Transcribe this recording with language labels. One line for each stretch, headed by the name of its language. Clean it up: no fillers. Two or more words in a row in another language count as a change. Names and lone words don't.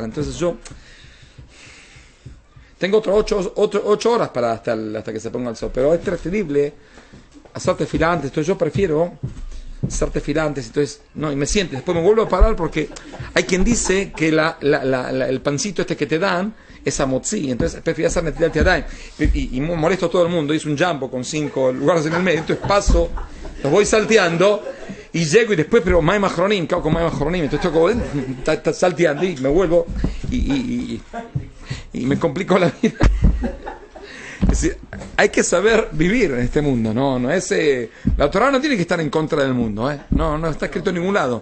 Spanish: Entonces yo tengo otras 8 horas para hasta que se ponga el sol, pero es preferible hacer tefilá antes. Entonces yo prefiero hacer tefilá antes, entonces no, y me siento, después me vuelvo a parar porque hay quien dice que el pancito este que te dan es amotzi, entonces prefiero hacer
Hebrew: נטילת ידיים
Spanish: y molesto a todo el mundo. Hice un jumbo con 5 lugares en el medio, entonces paso, los voy salteando y llego y después, pero
Hebrew: מים אחרונים,
Spanish: cago con
Hebrew: מים אחרונים,
Spanish: entonces estoy salteando y me vuelvo y me complico la vida. Es decir, hay que saber vivir en este mundo, no es la Torah no tiene que estar en contra del mundo, no está escrito en ningún lado.